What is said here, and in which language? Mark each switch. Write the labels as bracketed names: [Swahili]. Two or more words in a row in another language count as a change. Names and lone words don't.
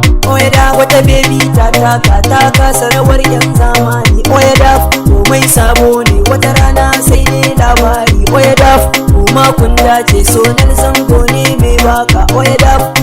[English] Oh, yeah, down. [Hausa] Wata baby ta taka, ta kasa rawar 'yan zamani. [English] Oh, yeah, down. [Hausa] Komai sabo ne, wata rana sai ne labari. [English] Oh, yeah, down. [Hausa] Kuma kun dace, Sonel Zango ne mai waka. [English] Oh, yeah, down.